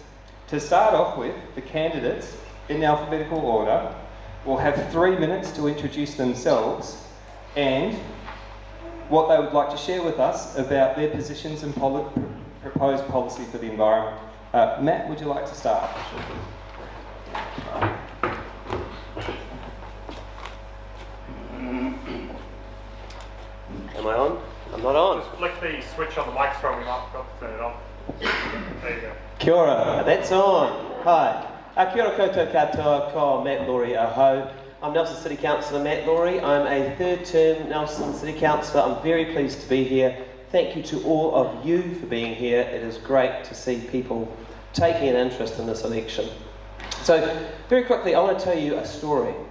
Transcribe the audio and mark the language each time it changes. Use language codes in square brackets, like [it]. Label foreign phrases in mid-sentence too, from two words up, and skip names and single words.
[en] To start off with, the candidates, in alphabetical order, will have 3 minutes to introduce themselves and what they would like to share with us about their positions and proposed policy for the environment. Matt, would you like to start? Am I on? I'm not on. Just flick the switch on the microphone, we might forgot to turn it on. There you go. [mi] Kia ora, [en] that's on. Hi. [mi] Kia ora koutou katoa, ko Matt Lawrey aho. [en] I'm Nelson City Councillor Matt Lawrey. I'm a third term Nelson City Councillor. I'm very pleased to be here. Thank you to all of you for being here. It is great to see people taking an interest in this election. So, very quickly, I want to tell you a story.